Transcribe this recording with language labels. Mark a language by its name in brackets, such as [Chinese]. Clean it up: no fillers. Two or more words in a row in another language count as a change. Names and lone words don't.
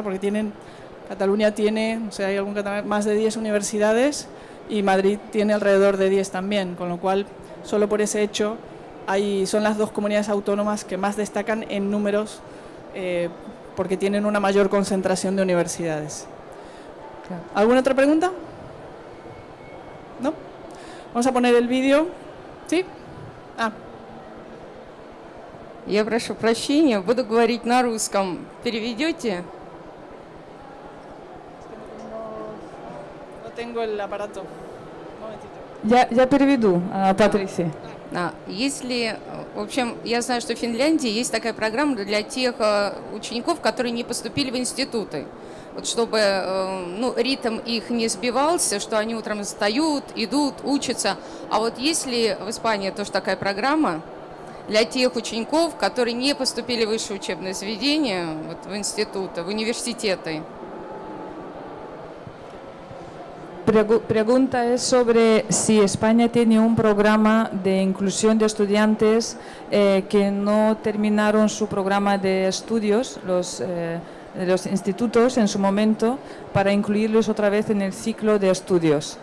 [Spanish] Porque Cataluña tiene, hay más de 10 universidades y Madrid tiene alrededor de 10 también, con lo cual, solo por ese hecho, son las dos comunidades autónomas que más destacan en números, porque tienen una mayor concentración de universidades. ¿Alguna otra pregunta? ¿No? Vamos a poner el vídeo. ¿Sí? [Russian] Я прошу прощения, буду говорить на русском. Переведете? [Spanish] No tengo el aparato. Un momentito. [Russian] Я переведу, Патрисия. В общем, я знаю, что в Финляндии есть такая программа для тех учеников, которые не поступили в институты. Вот чтобы ритм их не сбивался, что они утром встают, идут, учатся. А вот есть ли в Испании тоже такая программа для тех учеников, которые не поступили в высшее учебное заведение, в институты, в университеты? [Spanish] Pregunta es sobre si España tiene un programa de inclusión de estudiantes que no terminaron su programa de estudios, los institutos en su momento, para incluirlos otra vez en el ciclo de estudios.